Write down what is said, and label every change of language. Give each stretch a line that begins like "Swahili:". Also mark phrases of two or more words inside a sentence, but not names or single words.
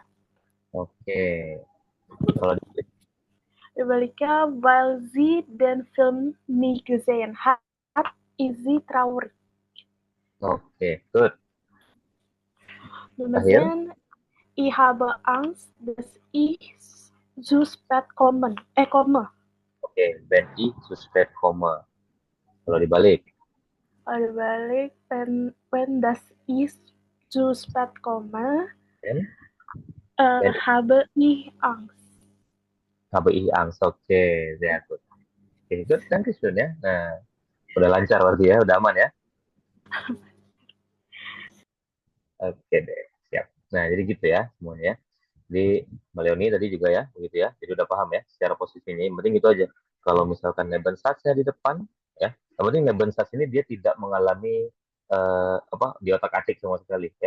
Indonesian: Oke. Kalau Sebaliknya,
German: weil sie den Film nie gesehen hat, ist sie traurig.
Indonesian: Oke, good.
German: Nummer
Indonesian: Terakhir.
German: 10. Ich habe Angst, dass ich zu spät komme. Oke, wenn ich zu spät komme.
Indonesian: Kalau dibalik. Kalau dibalik,
German: wenn das ich zu spät komme, habe ich Angst. Habe ich Angst. Oke, sehr gut.
Indonesian: Oke, good. Dankeschön ya. Nah, udah lancar berarti ya, udah aman ya. Oke deh, siap. Nah, jadi gitu ya semuanya. Jadi Mbak Leoni tadi juga ya, begitu ya. Jadi udah paham ya secara posisinya. Yang penting itu aja. Kalau misalkan Nebensatznya di depan, ya. Yang penting
German: Nebensatz ini
Indonesian: dia tidak mengalami di otak-atik sama sekali ya.